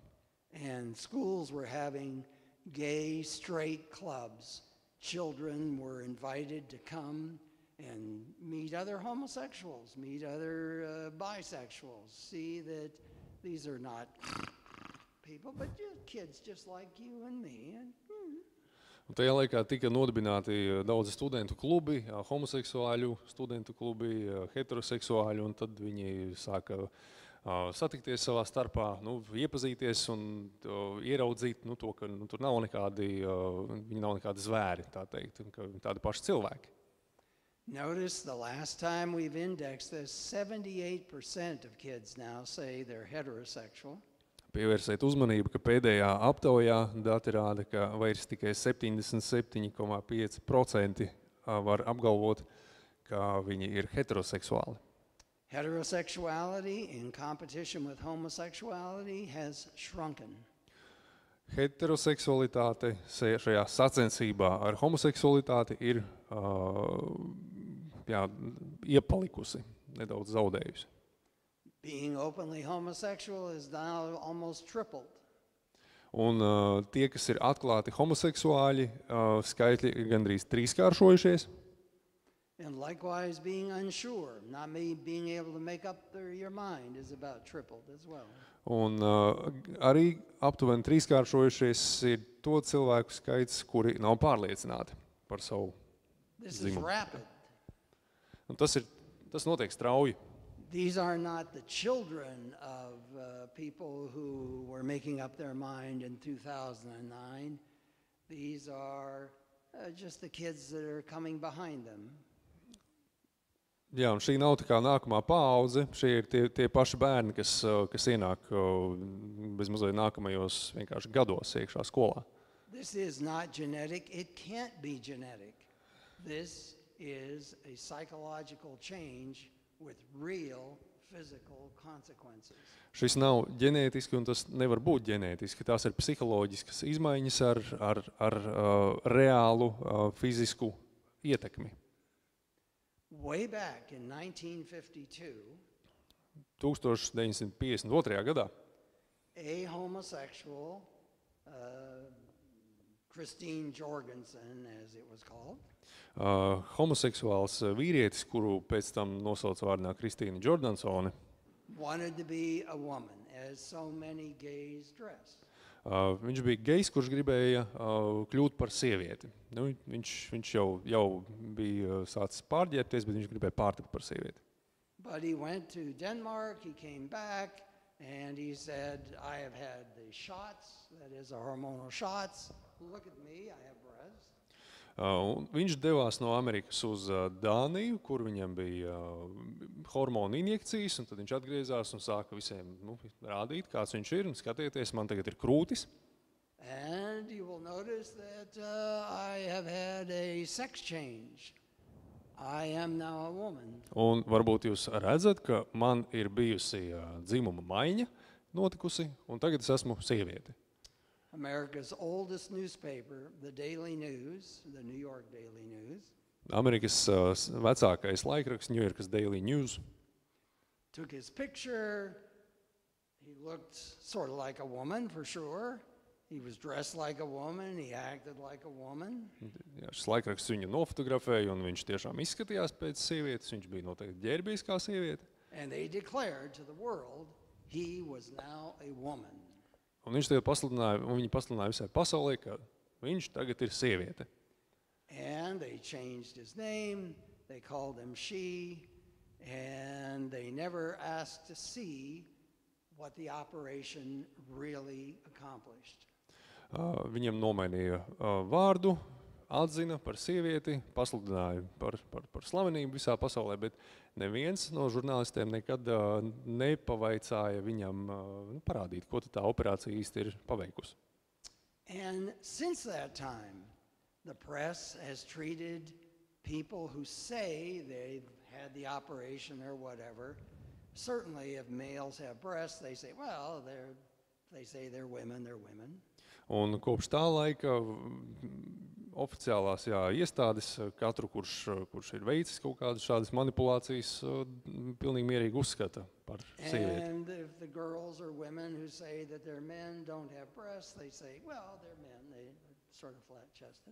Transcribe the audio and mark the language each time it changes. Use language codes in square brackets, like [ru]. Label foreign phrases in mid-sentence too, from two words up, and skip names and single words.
[en] And schools were having gay, straight clubs. Children were invited to come and meet other homosexuals, meet other bisexuals, see that these are not people, but just kids just like you and me. [lv] Un tajā laikā tika nodibināti daudzi studentu klubi, homoseksuāļu studentu klubi, heteroseksuāļu, un tad viņi sāka satikties savā starpā, iepazīties un ieraudzīt to, ka tur nav nekādi, viņi nav nekādi zvēri, tā teikt, un ka tādi paši cilvēki. [en] Notice the last time we've indexed this, 78% of kids now say they're heterosexual. [lv] Pievērsiet uzmanību, ka pēdējā aptaujā dati rāda, ka vairs tikai 77,5% var apgalvot, ka viņi ir heteroseksuāli. [en] Heterosexuality in competition with homosexuality has shrunken. [lv] Heteroseksualitāte šajā sacensībā ar homoseksualitāti ir iepalikusi, nedaudz zaudējusi. [en] Being openly homosexual is now almost tripled. [lv] Un tie, kas ir atklāti homoseksuāļi, skaitļi ir gandrīz trīskāršojušies. [en] And likewise, being unsure, not being able to make up your mind is about tripled as well. [lv] Un arī aptuveni trīskāršojušies ir to cilvēku skaits, kuri nav pārliecināti par savu dzimumu. Un tas notiek strauji. [en] These are not the children of people who were making up their mind in 2009. These are just the kids that are coming behind them. [lv] Jā, un šī nav tā kā nākamā paudze, šie ir tie paši bērni, kas ienāk bezmazliet nākamajos vienkārši gados iekšā skolā. [en] This is not genetic. It can't be genetic. This is a psychological change with real physical consequences. [lv] Šis nav ģenētiski, un tas nevar būt ģenētiski. Tās ir psiholoģiskas izmaiņas ar reālu fizisku ietekmi. [en] Way back in 1952, [lv] 1952. Gadā [en] a homosexual, Christine Jorgensen, as it was called, [lv] homoseksuāls vīrietis, kuru pēc tam nosauca vārdā Kristīna Jordansone, [en] wanted to be a woman, as so many gays dress. [lv] Viņš bija gejs, kurš gribēja kļūt par sievieti. Viņš jau bija sācis pārģērbties, bet viņš gribēja pārtikt par sievieti. [en] But he went to Denmark, he came back, and he said, I have had the shots, that is, the hormonal shots. Look at me, I have breasts. [lv] Viņš devās no Amerikas uz Dāniju, kur viņam bija hormonu injekcijas, un tad viņš atgriezās un sāka visiem rādīt, kāds viņš ir, un skatieties, man tagad ir krūtis. [en] And you will notice that I have had a sex change. I am now a woman. [lv] Un varbūt jūs redzat, ka man ir bijusi dzimuma maiņa notikusi, un tagad es esmu sieviete. [en] America's oldest newspaper, the Daily News, the New York Daily News, [lv] Amerikas vecākais laikraksts, [en] New York's Daily News, took his picture. He looked sort of like a woman, for sure. He was dressed like a woman. He acted like a woman. [lv] Jā, šis laikraksts viņu nofotografēja, un viņš tiešām izskatījās pēc sievietes. Viņš bija noteikti ģērbies kā sieviete. [en] And they declared to the world he was now a woman. [lv] Un viņi pasludināja visai pasaulē, ka viņš tagad ir sieviete. [en] And they changed his name, they called him she, and they never asked to see what the operation really accomplished. [lv] Viņam nomainīja vārdu, atzina par sievieti, pasludināja par slavenību visā pasaulē, bet neviens no žurnālistiem nekad nepavaicāja viņam parādīt, ko tā operācija īsti ir paveikusi. [en] And since that time, the press has treated people who say they've had the operation or whatever. Certainly, if males have breasts, they say, well, they say they're women, they're women. [lv] Un kopš tā laika oficiālās iestādes katru, kurš ir veicis kaut kādas šādas manipulācijas, pilnīgi mierīgi uzskata par sievieti. [en] And if the girls or women who say that they're men don't have breasts, they say, well, they're men, they're sort of flat-chested.